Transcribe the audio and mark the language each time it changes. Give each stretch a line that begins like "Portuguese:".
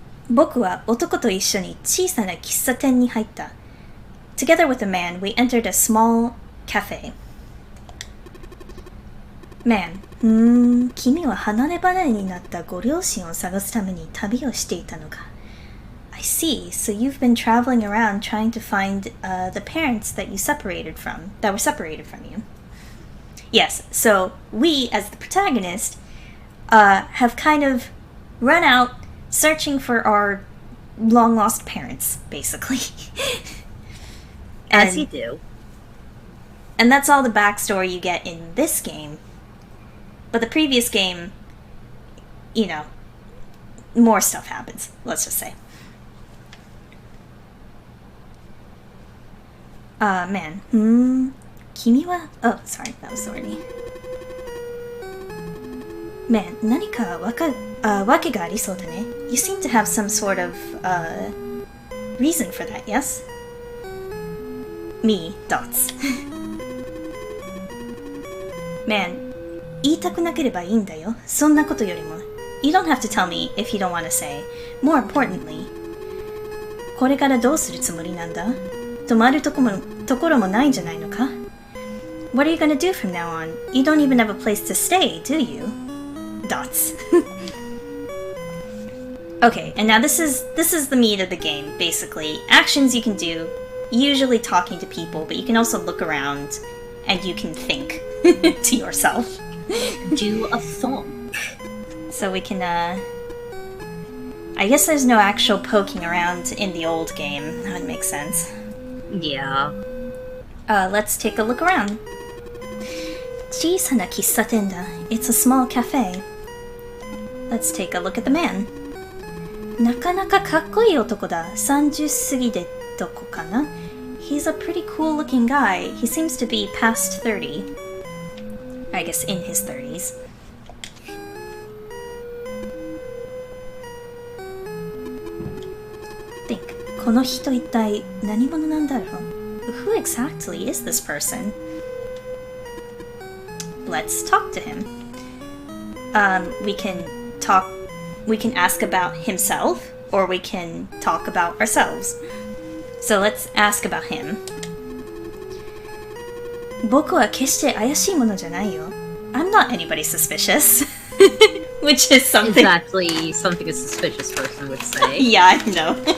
Japanese: 僕は男と一緒に小さな喫茶店に入った。
English: Together with a man, we entered a small cafe.
Japanese: Man, 君は離れ離れになったご両親を探すために旅をしていたのか。
English: I see. So you've been traveling around trying to find the parents that were separated from you. Yes, so we, as the protagonist, have kind of run out searching for our long-lost parents, basically. As you do. And that's all the backstory you get in this game. But the previous game, you know, more stuff happens, let's just say.
Japanese: Man. 君は...
English: Oh, sorry, that was already...
Japanese: Man, 何かわけがありそうだね.
English: You seem to have some sort of, reason for that, yes? Me, dots.
Japanese: Man, 言いたくなければいいんだよ. そんなことよりも.
English: You don't have to tell me if you don't want to say. More importantly,
Japanese: これからどうするつもりなんだ? 泊まるところもないんじゃないのか?
English: What are you gonna do from now on? You don't even have a place to stay, do you? Dots. Okay, and now this is the meat of the game, basically. Actions you can do, usually talking to people, but you can also look around and you can think to yourself. Do a thump. So we can, I guess there's no actual poking around in the old game. That would make sense. Yeah. Let's take a look around.
Japanese: 小さな喫茶店だ.
English: It's a small cafe. Let's take a look at the man.
Japanese: なかなかかっこいい男だ. 30過ぎでどこかな?
English: He's a pretty cool looking guy. He seems to be past 30. I guess in his 30s. Think.
Japanese: この人一体何者なんだろう?
English: Who exactly is this person? Let's talk to him. We can ask about himself, or we can talk about ourselves. So let's ask about him.
Japanese: 僕は決して怪しいものじゃないよ.
English: I'm not anybody suspicious. Which is something... Exactly something a suspicious person would say. Yeah, I know.